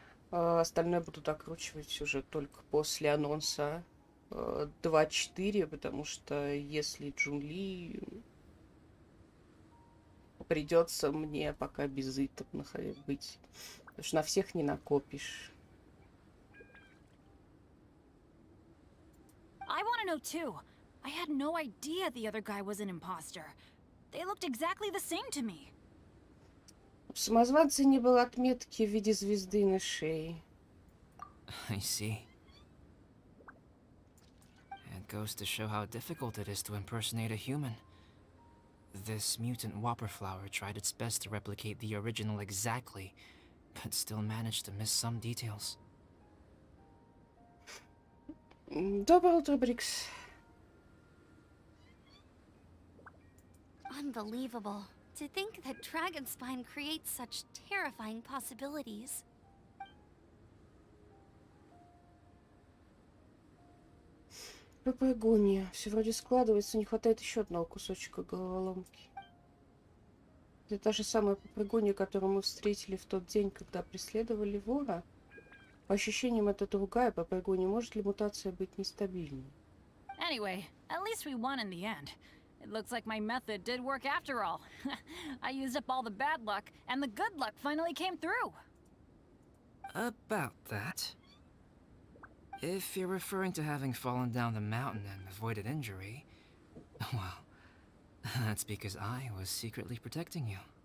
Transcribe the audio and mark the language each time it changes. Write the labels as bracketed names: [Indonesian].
[Russian] А остальное буду докручивать уже только после анонса 2.4, потому что если Джунли, придется мне пока без итов быть. Потому что на всех не накопишь. [English] I want to know too. I had no idea the other guy was an imposter. They looked exactly the same to me. [Russian] В самозванце не было отметки в виде звезды на шее. [English] I see. It goes to show how difficult it is to impersonate a human. This mutant whopper flower tried its best to replicate the original exactly, but still managed to miss some details. [Russian] Доброе утро, Брикс. [English] Unbelievable. To think that Dragonspine creates such terrifying possibilities. [Russian] Попрыгунья. Все вроде складывается, не хватает еще одного кусочка головоломки. Это та же самая попрыгунья, которую мы встретили в тот день, когда преследовали вора. По ощущениям, это другая попрыгунья. Может ли мутация быть нестабильной? [English] Anyway, at least we won in the end. It looks like my method did work after all. I used up all the bad luck, and the good luck finally came through. About that. If you're referring to having fallen down the mountain and avoided injury, well, that's because I was secretly protecting you.